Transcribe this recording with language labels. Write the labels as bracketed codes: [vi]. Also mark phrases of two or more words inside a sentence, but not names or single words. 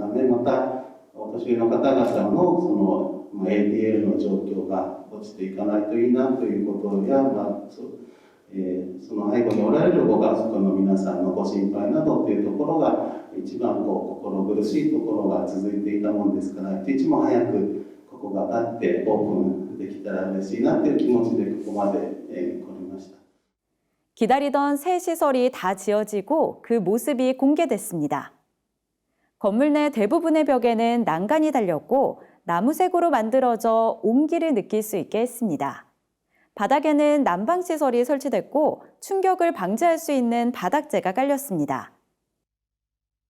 [ja] めまたお年寄りの方々のその ADL の状況が落ちていかないといいなということや、その背後におられるご家族の皆さんのご心配などというところが一番心苦しいところが続いていたものですから、一日も早くここがあってオープンできたら嬉しいなという気持ちでここまで来ました。 [ko] 기다리던 새 시설이 다 지어지고 그 모습이 공개됐습니다. 건물 내 대부분의 벽에는 난간이 달렸고 나무색으로 만들어져 온기를 느낄 수 있게 했습니다. 바닥에는 난방시설이 설치됐고 충격을 방지할 수 있는 바닥재가 깔렸습니다.